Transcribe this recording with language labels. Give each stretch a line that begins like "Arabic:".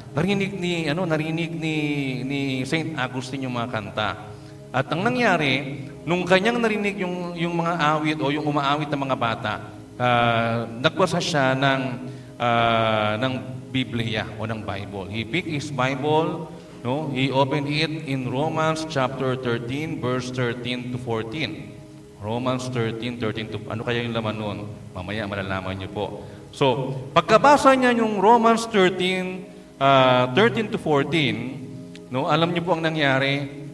Filipino: Narinig ni Saint Augustine yung mga kanta. At ang nangyari, nung kanyang narinig yung mga awit o yung umaawit ng mga bata, nagbasa siya ng Biblia o ng Bible.
English: He picked his Bible, no? He opened it in Romans chapter 13, verse 13 to 14.
Filipino: Romans 13 to... Ano kaya yung laman nun? Mamaya malalaman niyo po. So, pagkabasa niya yung Romans 13 to 14, no, alam niyo po ang nangyari.